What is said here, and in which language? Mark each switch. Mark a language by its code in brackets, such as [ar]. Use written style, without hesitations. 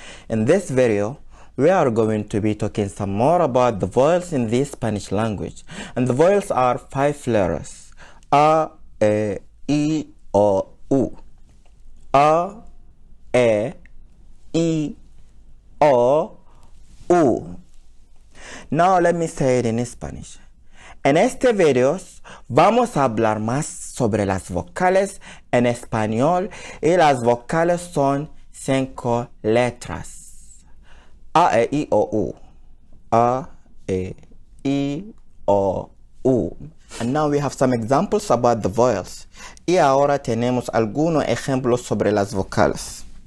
[en] In this video, we are going to be talking some more about the vowels in the Spanish language. And the vowels are 5 letters: A, E, I, O, U. A, E, I, O, U. Now let me say it in Spanish. [es] En este video vamos a hablar más sobre las vocales en español, y las vocales son 5 letras. A, E, I, O, U. A, E, I, O, U. [en] And now we have some examples about the vowels. [es] Y ahora tenemos algunos ejemplos sobre las vocales.